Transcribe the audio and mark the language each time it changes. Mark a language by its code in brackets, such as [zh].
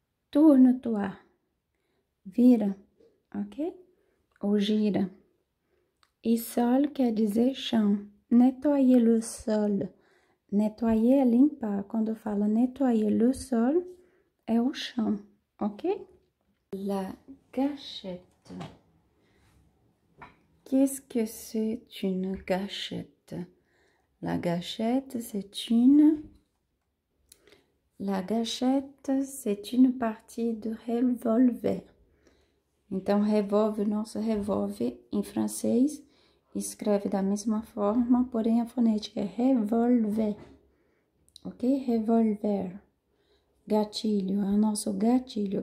[pt] Tourne-toi, vira, ok? Ou gira. E sol quer dizer chão. [fr] Nettoyer le sol. [pt] Nettoyer é limpar. Quando fala nettoyer le sol, é o chão, ok? [fr] La gâchette. Qu'est-ce que c'est une gâchette? La gâchette, c'est une... La gâchette, c'est une partie [pt] do revolver. Então, revólver, nosso revólver, em francês, escreve da mesma forma, porém a fonética é revolver. Ok? Revolver. Gatilho, é o nosso gatilho.